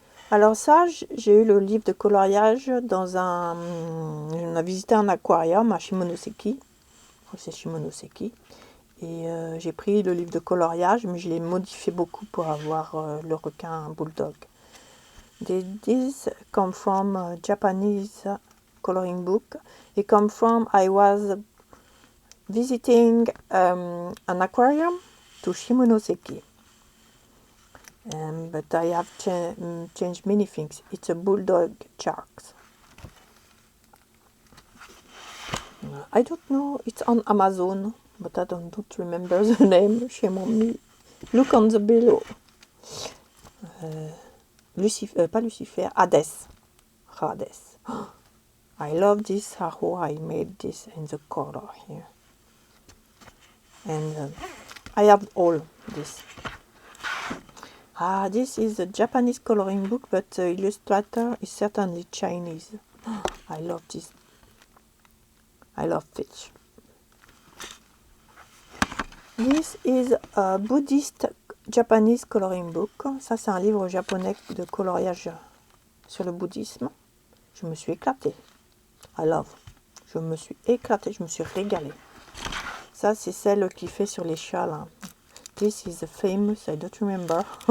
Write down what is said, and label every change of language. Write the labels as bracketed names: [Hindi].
[French] Alors ça, j'ai eu le livre de coloriage dans on a visité un aquarium à Shimonoseki. C'est Shimonoseki. Et j'ai pris le livre de coloriage, mais je l'ai modifié beaucoup pour avoir le requin bulldog. [English] This come from a Japanese coloring book. It come from I was visiting an aquarium to Shimonoseki. But I have changed many things. It's a bulldog sharks. I don't know. It's on Amazon, but I don't remember the name. Shame on me. Look on the below. Pas Lucifer, Hades. Hades. I love this how I made this in the color here. And I have all this. This is a Japanese coloring book, but the illustrator is certainly Chinese. I love this. I love fish. This is a Buddhist Japanese coloring book. [French] Ça, c'est un livre japonais de coloriage sur le bouddhisme. Je me suis éclatée. [English] I love. [French] Je me suis éclatée, je me suis régalée. Ça, c'est celle qui fait sur les chats, là. [English] This is famous, I don't remember.